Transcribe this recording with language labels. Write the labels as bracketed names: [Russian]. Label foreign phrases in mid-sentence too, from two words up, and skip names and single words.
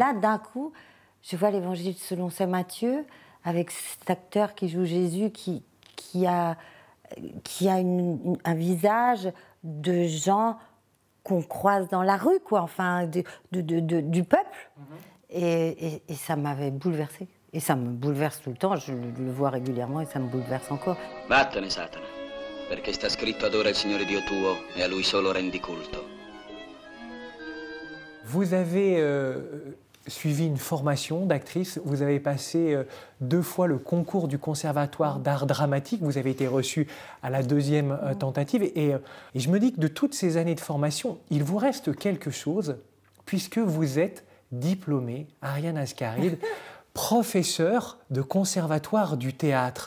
[French] Et là, d'un coup, je vois l'Évangile selon saint Matthieu, avec cet acteur qui joue Jésus, qui a un visage de gens qu'on croise dans la rue, quoi, enfin, du peuple. Et ça m'avait bouleversée. Et ça me bouleverse tout le temps, je le vois régulièrement et ça me bouleverse encore. [Italian] Vattene, Satana, perché sta scritto adora il Signore Dio tuo e a Lui solo rendi culto. [French] Vous avez suivi une formation d'actrice, vous avez passé 2 fois le concours du Conservatoire d'art dramatique, vous avez été reçu à la 2e tentative, et je me dis que de toutes ces années de formation, il vous reste quelque chose, puisque vous êtes diplômée, Ariane Ascaride, professeure de conservatoire du théâtre.